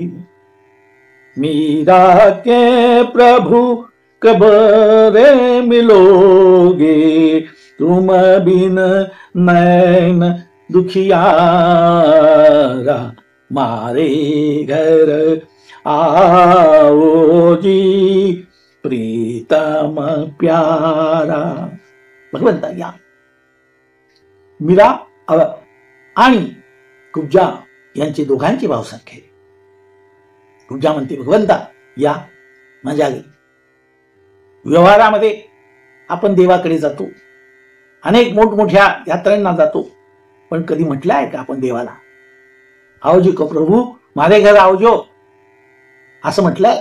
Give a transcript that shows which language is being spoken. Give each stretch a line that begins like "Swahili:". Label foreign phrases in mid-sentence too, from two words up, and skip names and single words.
Hindi: मीरा के प्रभु कब रे मिलोगे, तुम बिन नैन दुखियारा, मारे घर आओ जी प्रीतम प्यारा।
Marathi: भगवंता या मीरा आणि कुब्जा यांचे दोघांचे भाव सारखे। कुब्जा म्हणते भगवंता या माझ्या घरी। व्यवहारामध्ये आपण देवाकडे जातो, अनेक मोठमोठ्या यात्रांना जातो, पण कधी म्हटलं आहे का आपण देवाला आओजी को प्रभू माझे घर आवजो, असं म्हटलंय?